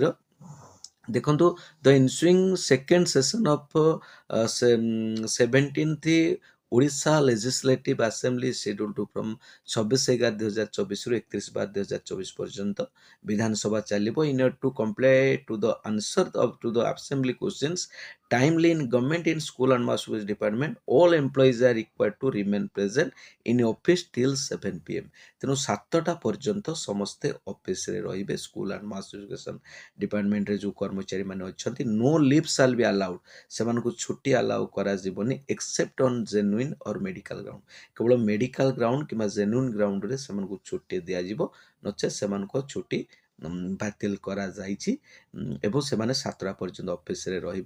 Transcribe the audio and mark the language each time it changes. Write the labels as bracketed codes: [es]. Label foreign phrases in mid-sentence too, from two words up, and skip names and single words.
[en] ଦେଖନ୍ତୁ the ensuing second session of 17th Odisha Legislative Assembly schedule to from 26/11/2024 [or] ରୁ 31/12/2024 ପର୍ଯ୍ୟନ୍ତ ବିଧାନସଭା ଚାଲିବ। [en] in order to comply to the answer to the assembly questions timely in government in school and mass service department all employees are required to remain present in office till 7 PM। [or] ତେଣୁ 7ଟା ପର୍ଯ୍ୟନ୍ତ ସମସ୍ତେ ଅଫିସରେ ରହିବେ। ସ୍କୁଲ ଆଣ୍ଡ ମାସ୍ ଏଜୁକେସନ ଡିପାର୍ଟମେଣ୍ଟରେ ଯେଉଁ କର୍ମଚାରୀ ମାନେ ଅଛନ୍ତି, [en] no leave shall be allowed, [or] ସେମାନଙ୍କୁ ଛୁଟି ଆଲାଉ କରାଯିବନି [en] except on genuine or medical ground. [or] କେବଳ [en] medical ground [or] କିମ୍ବା [en] genuine groundରେ [or] ସେମାନଙ୍କୁ ଛୁଟି ଦିଆଯିବ, ନଚେତ୍ ସେମାନଙ୍କ ଛୁଟି ବାତିଲ କରାଯାଇଛି ଏବଂ ସେମାନେ 7ଟା ପର୍ଯ୍ୟନ୍ତ ଅଫିସରେ ରହିବ।